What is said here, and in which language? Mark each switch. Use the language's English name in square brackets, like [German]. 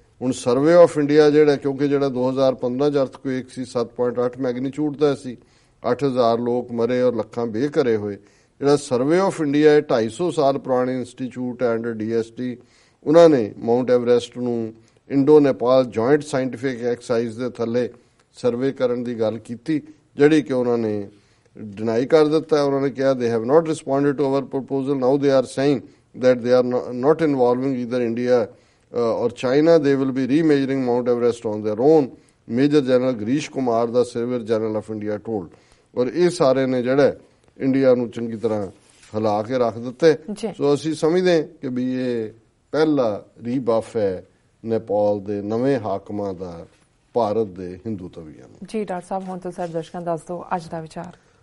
[Punjabi] ਹੁਣ survey of India ਜਿਹੜਾ ਕਿਉਂਕਿ ਜਿਹੜਾ 2015 ਚ ਅਰਥਕੁਏਕ ਸੀ 7.8 ਮੈਗਨੀਚਿਊਡ ਦਾ ਸੀ, 8000 ਲੋਕ ਮਰੇ ਔਰ ਲੱਖਾਂ ਬੇਘਰੇ ਹੋਏ। ਜਿਹੜਾ ਸਰਵੇ ਆਫ ਇੰਡੀਆ ਹੈ 250 ਸਾਲ ਪੁਰਾਣੇ ਇੰਸਟੀਚਿਊਟ ਐਂਡ DST ਉਹਨਾਂ ਨੇ ਮਾਊਂਟ ਐਵਰੈਸਟ ਨੂੰ Indo Nepal joint scientific exercise ਦੇ ਥੱਲੇ ਸਰਵੇ ਕਰਨ ਦੀ ਗੱਲ ਕੀਤੀ ਜਿਹੜੀ ਕਿ ਉਹਨਾਂ ਨੇ ਡਿਨਾਈ ਕਰ ਦਿੱਤਾ। ਉਹਨਾਂ ਨੇ ਕਿਹਾ [English] they have not responded to our proposal, now they are saying that they are not involving either India or China, they will be remeasuring Mount Everest on their own, Major General Girish Kumar the Surveyor General of India told। [Punjabi] ਔਰ ਇਹ ਸਾਰੇ ਨੇ ਜਿਹੜਾ India ਨੂੰ ਚੰਗੀ ਤਰ੍ਹਾਂ ਹਿਲਾ ਕੇ ਰੱਖ ਦਿੱਤੇ। ਸੋ ਅਸੀਂ ਸਮਝਦੇ ਕਿ ਵੀ ਇਹ ਪਹਿਲਾ ਰੀਬਫ ਹੈ ਨੇਪਾਲ ਦੇ ਨਵੇਂ ਹਾਕਮਾਂ ਦਾ ਭਾਰਤ ਦੇ ਹਿੰਦੂ ਤਵੀਆਂ ਨੂੰ। ਜੀ ਡਾਕਟਰ ਸਾਹਿਬ ਹੁਣ ਤੁਸੀਂ ਦਰਸ਼ਕਾਂ ਦੱਸ ਦਿਓ ਅੱਜ ਦਾ ਵਿਚਾਰ।